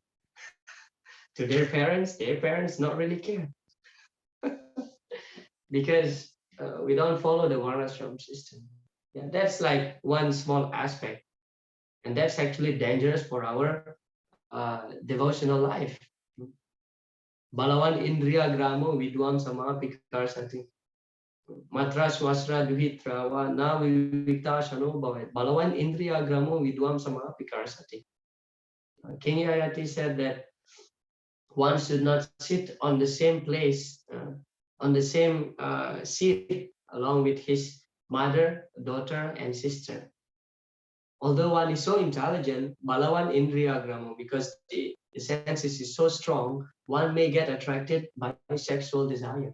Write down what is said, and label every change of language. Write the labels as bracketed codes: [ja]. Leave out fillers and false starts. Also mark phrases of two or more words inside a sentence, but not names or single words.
[en] To their parents not really care. Because we don't follow the Varnashram system. Yeah, that's like one small aspect. And that's actually dangerous for our devotional life. [sa] Balawan Indriya Gramo Vidwam Sama Pikarsati. Matra Swasra Duhitrawa Na Vivita Shano Bhavet. Balawan Indriya Gramo Vidwam Sama Pikarsati. [en] King Yayati said that one should not sit on the same place, on the same seat along with his mother, daughter, and sister. Although one is so intelligent, [sa] Balawan Indriya Gramo, [en] because the senses is so strong, one may get attracted by sexual desire.